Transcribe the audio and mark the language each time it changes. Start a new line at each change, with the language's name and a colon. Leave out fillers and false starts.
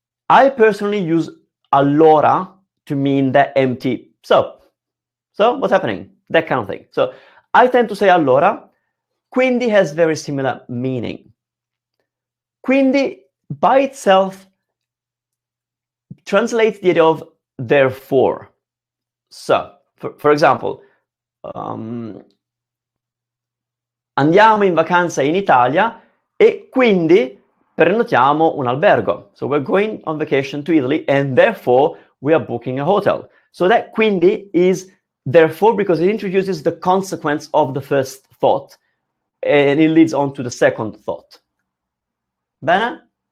English: I personally use allora to mean that empty so. So what's happening? That kind of thing. So I tend to say allora. Quindi has very similar meaning. Quindi by itself translates the idea of therefore. So, for example,
Italian: andiamo in vacanza in Italia e quindi prenotiamo un albergo.
English: So we're going on vacation to Italy and therefore we are booking a hotel. So that quindi is therefore because it introduces the consequence of the first thought and it leads on to the second thought. Bene?